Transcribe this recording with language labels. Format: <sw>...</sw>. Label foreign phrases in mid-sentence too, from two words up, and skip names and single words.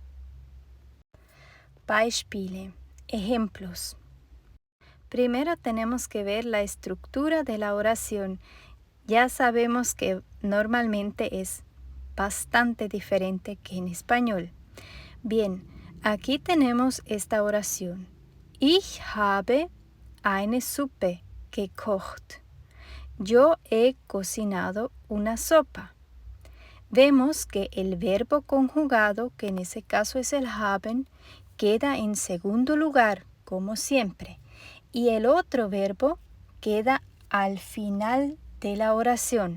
<es>Beispiele, ejemplos. Primero tenemos que ver la estructura de la oración. Ya sabemos que normalmente es bastante diferente que en español. Bien, aquí tenemos esta oración.</es> <de>Ich habe eine Suppe gekocht.</de> <es>Yo he cocinado una sopa. Vemos que el verbo conjugado, que en ese caso es el haben, queda en segundo lugar, como siempre. Y el otro verbo queda al final de la oración.</es>